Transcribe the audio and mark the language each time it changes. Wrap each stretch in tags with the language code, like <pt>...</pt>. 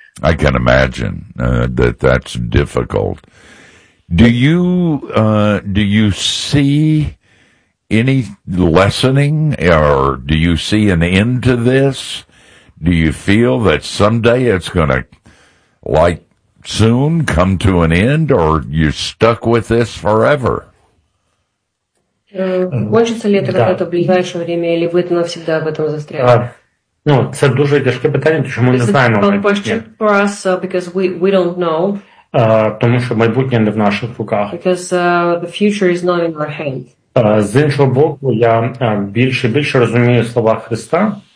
<en>I can imagine that's difficult. Do you see any lessening, or do you see an end to this? Do you feel that someday it's going to, like, soon come to an end, or you're stuck with this forever?</en> <ru>Кончиться ли это в ближайшее время, или вы навсегда в этом застряли?</ru> <uk>Ну, це дуже тяжке питання, тому що ми не знаємо.</uk> <en>This is a question for us, because we don't know.</en> <uk>Тому що майбутнє не в наших руках.</uk> <en>Because the future is not in our hands.</en> <uk>З іншого боку, я більше і більше розумію слова Христа.</uk>